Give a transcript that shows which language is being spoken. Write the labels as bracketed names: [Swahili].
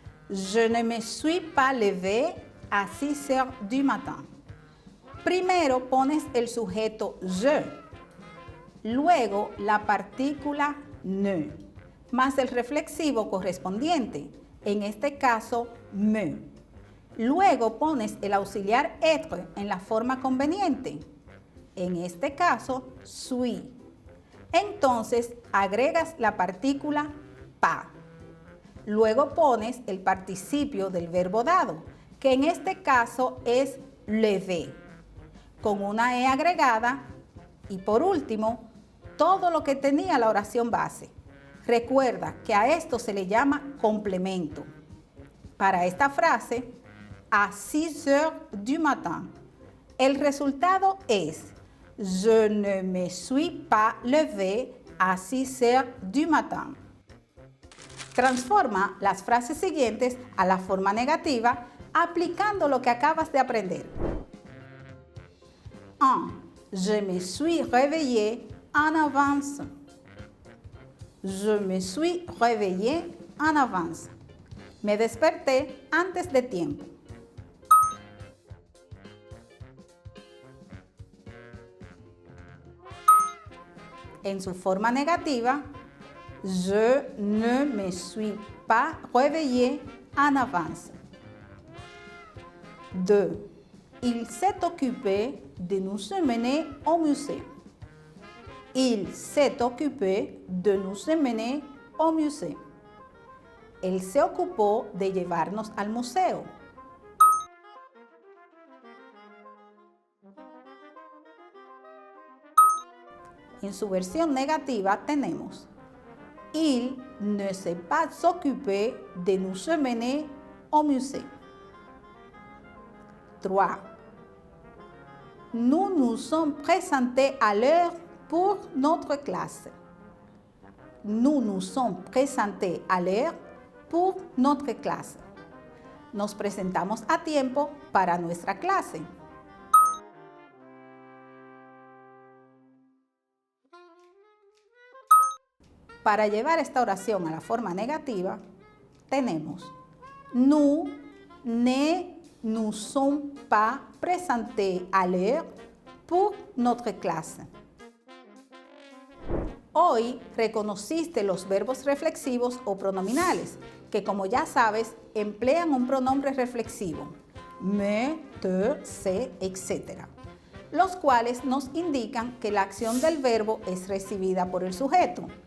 [French] Je ne me suis pas levé à 6 heures du matin. [Spanish] Primero pones el sujeto je, luego la partícula ne, más el reflexivo correspondiente, en este caso me. Luego pones el auxiliar être en la forma conveniente, en este caso suis. Entonces agregas la partícula pas. Luego pones el participio del verbo dado, que en este caso es lever, con una E agregada, y por último, todo lo que tenía la oración base. Recuerda que a esto se le llama complemento. Para esta frase, [French] à 6 heures du matin, [Spanish] el resultado es: [French] Je ne me suis pas levé à 6 heures du matin. [Spanish] Transforma las frases siguientes a la forma negativa aplicando lo que acabas de aprender. 1. [French] Je me suis réveillé en avance. Je me suis réveillé en avance. [Spanish] Me desperté antes de tiempo. En su forma negativa, [French] je ne me suis pas réveillé en avance. 2. Il s'est occupé de nous emmener au musée. Il s'est occupé de nous emmener au musée. [Spanish] Él se ocupó de llevarnos al museo. En su versión negativa tenemos: [French] Il ne s'est pas occupé de nous emmener au musée. 3. Nous nous sommes présentés à l'heure pour notre classe. Nous nous sommes présentés à l'heure pour notre clase. [Spanish] Nos presentamos a tiempo para nuestra clase. para llevar esta oración a la forma negativa, tenemos [French] nous ne nous sommes pas présentés à l'heure pour notre clase. [Spanish] Hoy reconociste los verbos reflexivos o pronominales, que como ya sabes, emplean un pronombre reflexivo, me, te, se, etc., los cuales nos indican que la acción del verbo es recibida por el sujeto.